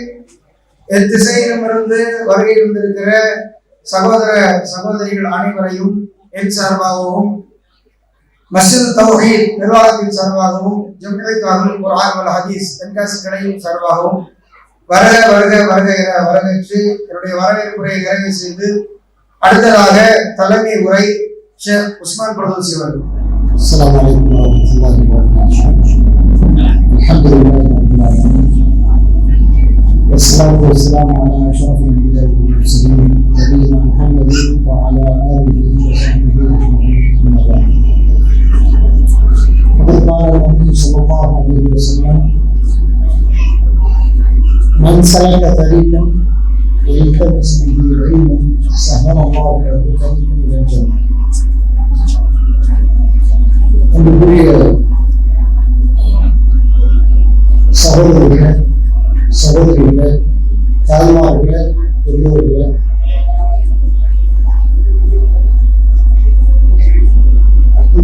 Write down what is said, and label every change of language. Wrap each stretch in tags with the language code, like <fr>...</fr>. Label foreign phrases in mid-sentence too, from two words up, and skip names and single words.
<ta>எத்திசையிலுமிருந்து வருகை இருந்திருக்கிற சகோதர சகோதரிகள் அனைவரையும் என் சார்பாகவும் மஸ்ஜித் தௌஹீத் நிர்வாகத்தின் சார்பாகவும் ஜமியத் அஹ்லுல் குர்ஆன் வல் ஹதீஸ் தென்காசி கிளையின் சார்பாகவும் வருக வருக வருக என வரவேற்று என்னுடைய வரவேற்புரையை நிறைவு செய்து அடுத்ததாக தலைமை உரை ஷேக் உஸ்மான் பர்தௌசி அவர்கள்.</ta> <ar>السلام عليكم ورحمة الله وبركاته. الحمد لله رب العالمين والصلاة والسلام على أشرف الأنبياء والمرسلين نبينا محمد وعلى آله وصحبه أجمعين. أما بعد، فقد قال النبي صلى الله عليه وسلم: من سلك طريقا يلتمس به علما سهل الله له طريقا إلى الجنة.</ar> <ta>அன்புக்குரிய சகோதரர்களே, சகோதரிகளே, தாய்மார்களே, பெரியோர்களே, இந்த</ta>